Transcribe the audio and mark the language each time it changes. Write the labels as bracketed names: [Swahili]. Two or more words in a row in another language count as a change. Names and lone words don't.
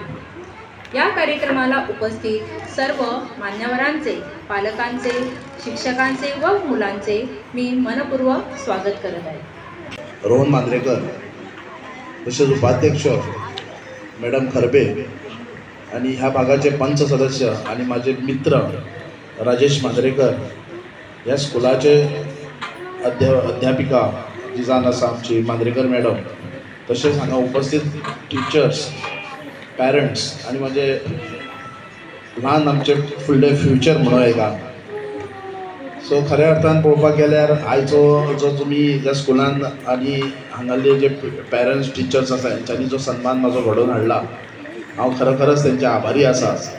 [Marathi] या कार्यक्रमाला उपस्थित सर्व मान्यवरांचे, पालकांचे, शिक्षकांचे व मुलांचे मी मनपूर्वक स्वागत करत आहे. रोहन मांजरेकर तसेच उपाध्यक्ष मॅडम खरबे आणि ह्या भागाचे पंच सदस्य आणि माझे मित्र राजेश मांजरेकर, या स्कुलाचे अध्यापिका जी जाण आसा आमची मांजरेकर मॅडम, तसेच हांगा उपस्थित [English] teachers, parents [Marathi] आणि माझे ल्हान आमचे फुडले फ्युचर म्हणून येता. [Konkani] सो खऱ्या अर्थान पळोवपाक गेल्यार आयचो जो तुमी ज्या स्कुलान आनी हांगाले जे [English] parents teachers [Konkani] आसा हेंच्यांनी जो सन्मान म्हाजो घडोवन हाडला, हांव खरोखरच तेंचे आभारी आसा.